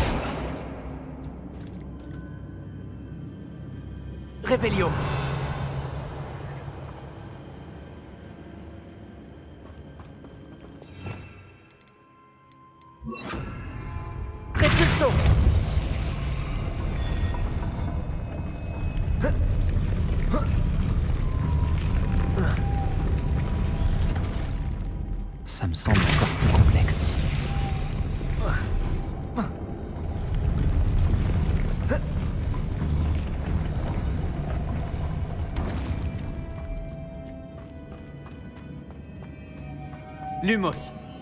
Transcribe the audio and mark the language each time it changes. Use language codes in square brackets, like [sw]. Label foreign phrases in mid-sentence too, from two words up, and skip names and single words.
[fr] Revelio. Repulso. Ça me semble encore plus complexe. Lumos.